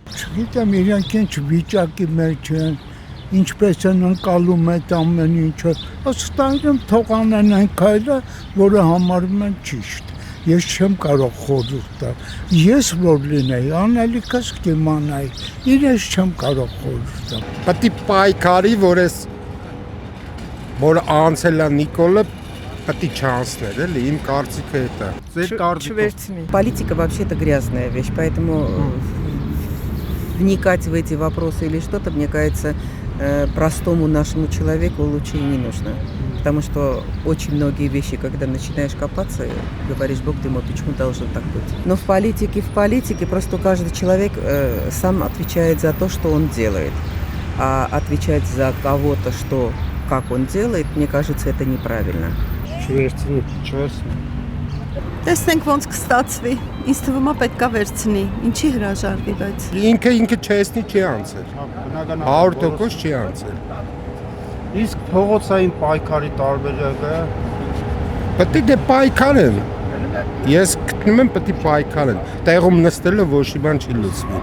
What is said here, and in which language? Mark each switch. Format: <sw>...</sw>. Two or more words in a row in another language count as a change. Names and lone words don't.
<hy>Չգիտեմ իրենք ինչ վիճակի մեջ են, ինչպես են ընկալում այդ ամեն ինչը, ըստ թողանեն այն քայլը, որը համարում են ճիշտ։ Ես չեմ կարող խորհուրդ տալ։ Ես որ լինեի, անելիքս կիմանայի, իրենց չեմ կարող խորհուրդ տալ։ Պետք է պայքարի, որ անցել է Նիկոլը, պետք է չանցներ, էլի, իմ կարծիքը դա։ Ձեր կարծիքով</hy> <ru>Политика вообще-то грязная вещь, поэтому вникать в эти вопросы или что-то, мне кажется, простому нашему человеку лучше и не нужно. Потому что очень многие вещи, когда начинаешь копаться, говоришь, Бог ты мой, почему должно так быть? Но в политике просто каждый человек сам отвечает за то, что он делает. А отвечать за кого-то, что, как он делает, мне кажется, это неправильно.</ru> <hy>Տեսնենք ոնց կստացվի։ Ինձ թվում է պետք է վերցնի։ Ինչի հրաժարվի, բայց Ինքը չեսնի չի անցել։ 100% չի անցել։ Իսկ փողոցային պայքարի տարբերակը Պետք է պայքարեն։ Ես գտնում եմ պետք է պայքարեն։ Տեղում նստելը ոչ մի բան չի լուծվի։</hy>